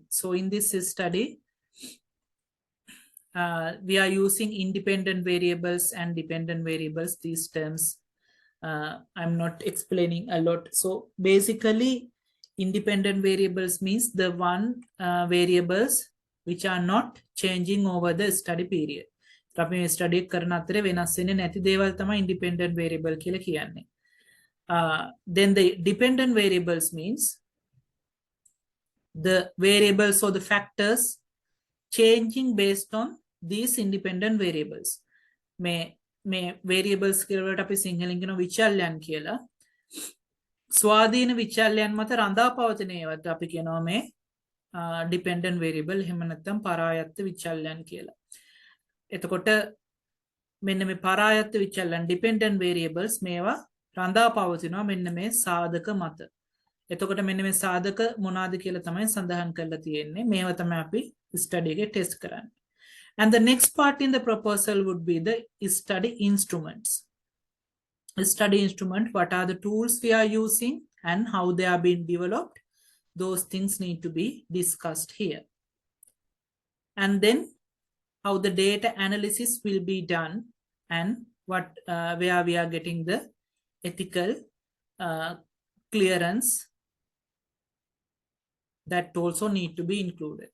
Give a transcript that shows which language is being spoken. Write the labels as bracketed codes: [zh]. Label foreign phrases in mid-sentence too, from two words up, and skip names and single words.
[en] So in this study, we are using independent variables and dependent variables, these terms. I'm not explaining a lot. So basically, independent variables means the one variables which are not changing over the study period. [si] අපි ස්ටඩි කරන අතරේ වෙනස් වෙන්නේ නැති දේවල් තමයි [en] independent variable [si] කියලා කියන්නේ. [en] Then the dependent variables means the variables or the factors changing based on these independent variables. [si] මේ variables කියලාට අපි සිංහලෙන් කියන විචල්යන් කියලා. ස්වාධීන විචල්යන් මත රඳා පවතින ඒවාට අපි කියනවා මේ [en] dependent variable, [si] එහෙම නැත්නම් පරායත්ත විචල්යන් කියලා. එතකොට මෙන්න මේ පරායත්ත විචල්යන් [en] dependent variables [si] මේවා රඳා පවතිනවා මෙන්න මේ සාධක මත. එතකොට මෙන්න මේ සාධක මොනවාද කියලා තමයි සඳහන් කරලා තියෙන්නේ. මේවා තමයි අපි ස්ටඩි එකේ ටෙස්ට් කරන්නේ. [en] And the next part in the proposal would be the study instruments. Study instrument, what are the tools we are using and how they are being developed. Those things need to be discussed here. And then how the data analysis will be done and what where we are getting the ethical clearance, that also need to be included.